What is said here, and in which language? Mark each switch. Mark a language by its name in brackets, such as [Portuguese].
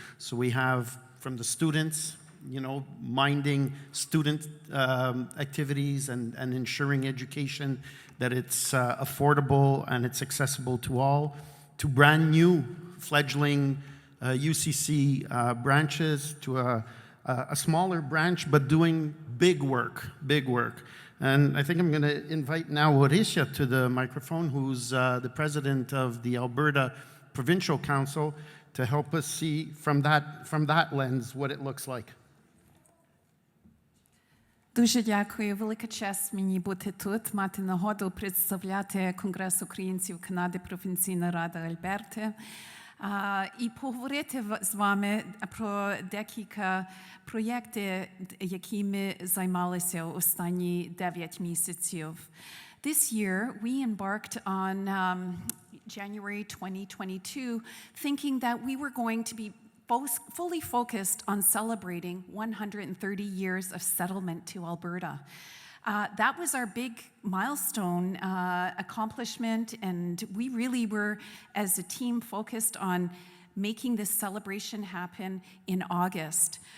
[English] So we have from the students, minding student activities and ensuring education, that it's affordable and it's accessible to all, to brand new fledgling UCC branches, to a smaller branch, but doing big work. And I think I'm going to invite now Orysia to the microphone, who's the president of the Alberta Provincial Council, to help us see from that lens what it looks like. [Ukrainian] Дуже дякую. Велика честь мені бути тут, мати нагоду представляти Конгрес українців Канади, Провінційна рада Альберти. і поговорити з вами про декілька проєктів, які ми займалися останні 9 місяців. [English] This year, we embarked on January 2022, thinking that we were going to be fully focused on celebrating 130 years of settlement to Alberta. That was our big milestone accomplishment, and we really were, as a team, focused on making this celebration happen in August.